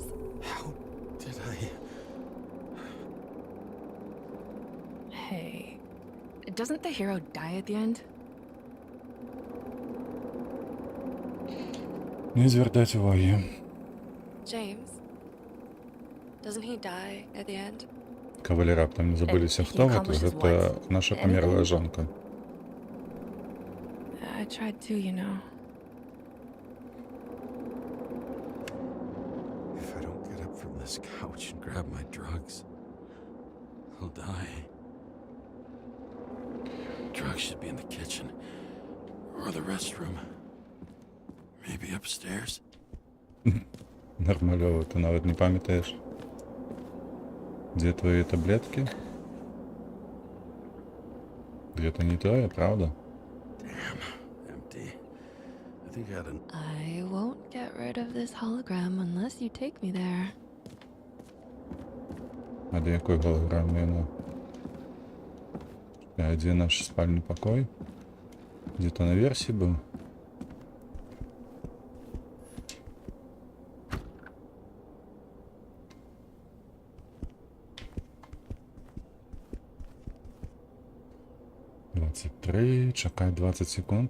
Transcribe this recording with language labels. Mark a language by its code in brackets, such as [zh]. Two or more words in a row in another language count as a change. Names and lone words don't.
[en] How did I... Hey, doesn't the hero die at the end? [be] Не звяртаць увагі. [en] James? Doesn't he die at the end? [be] Кавалі раптам не забыліся, хто гэта? Гэта наша памерлая жонка. [en] I tried to, you know. If I don't get up from this couch and grab my drugs, I'll die. Drugs should be in the kitchen. Or the restroom. Maybe upstairs. [be] Нормалёва, ты нават не памятаеш. Дзе твои таблеткі? Гэта не тое, правда? [en] Damn, empty. I think I had an... I won't get rid of this hologram unless you take me there. [be] А да якой голограмы яна? А дзе наш спальны пакой? Дзе-то наверсе быў? Чакай 20 секунд.